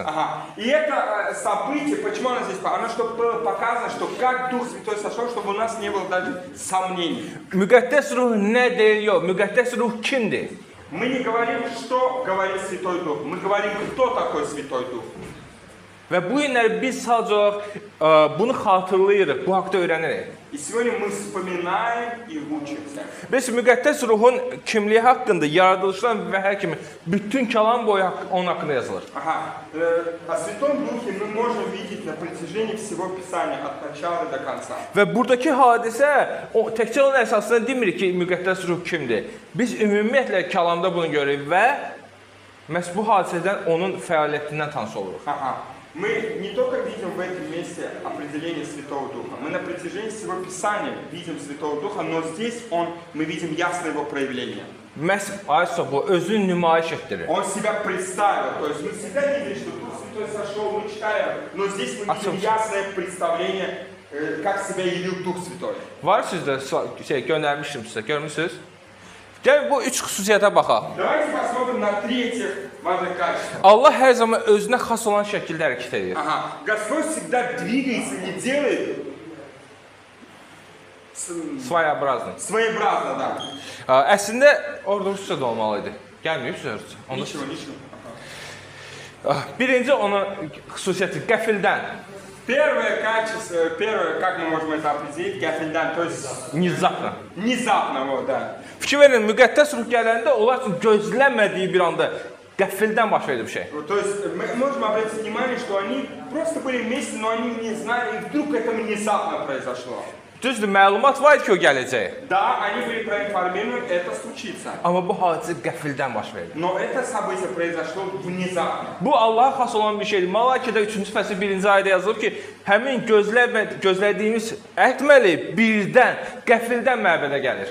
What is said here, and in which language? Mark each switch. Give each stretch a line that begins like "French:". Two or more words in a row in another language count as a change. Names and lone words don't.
Russian: Ага. И это событие, почему оно здесь? Оно чтобы было показано, что как Дух Святой сошел, чтобы у нас не было даже сомнений.
Azerbaijani: Müqəddəs ruh nə deyir, yox, müqəddəs ruh kimdir?
Russian: Мы не говорим, что говорит Святой Дух, мы говорим, кто такой Святой Дух.
Azerbaijani: Və bu günləri biz sadəcə olaraq bunu xatırlayırıq, bu haqda öyrənirik.
Russian: И сегодня мы вспоминаем и учимся.
Azerbaijani: Biz müqəddəs ruhun kimliyi haqqında yaradılışdan və hər kimi bütün kəlam boyu onun haqqında yazılır.
Russian: Ага. О Святом Духе мы можем видеть на протяжении всего Писания, от начала до конца.
Azerbaijani: Və buradakı hadisə təkcə onun əsasında demir ki, müqəddəs ruh kimdir. Biz ümumiyyətlə kəlamda bunu görürük və məhz bu hadisədən onun fəaliyyətindən tanış oluruq.
Russian: Ага. Мы не только видим в этом месте определение Святого Духа, мы на протяжении всего Писания видим Святого Духа, но здесь мы видим ясно его проявление.
Azerbaijani: Məhz ayəsə bu özünü nümayiş etdirir.
Russian: Он себя представил, то есть мы всегда видели, что Дух Святой сошел, мы читаем, но здесь мы видим ясное представление, как себя явил Дух Святой.
Azerbaijani: Var sizdə göndərmişdim sizə, görmüsünüz? Gəlin bu üç xüsusiyyətə baxaq.
Russian: Давайте посмотрим на третьих важных качеств.
Azerbaijani: Allah hər zaman özünə xas olan şəkildə hərəkət edir.
Russian: Ага. Господь всегда двигается и делает Своеобразно. своеобразно, да.
Azerbaijani: Əslində orada Rusça da olmalı idi. Gəlməyib sizə Rusça.
Russian: Ничего, ничего.
Azerbaijani: Birinci onun xüsusiyyəti qəfildən,
Russian: Первое качество, первое, как мы можем это определить, гафельдан, то есть
Azerbaijani: nizaqla.
Russian: внезапно, вот, да.
Azerbaijani: Fikir verin, müqəddəs ruh gələndə onlar üçün gözlənmədiyi bir anda qəfildən baş verdi bir şey.
Russian: То есть мы можем обратить внимание, что они просто были вместе, но они не знали, и вдруг это внезапно произошло.
Azerbaijani: Düzdür, məlumat var idi ki, o gələcək.
Russian: Да, они были проинформированы, это случится.
Azerbaijani: Amma bu hadisə qəfildən baş verdi.
Russian: Но это событие произошло внезапно.
Azerbaijani: Bu Allaha xas olan bir şeydir. Malakidə 3-cü fəsil 1-ci ayədə yazılıb ki, həmin gözlədiyimiz əhd mələyi birdən, qəfildən məbədə gəlir.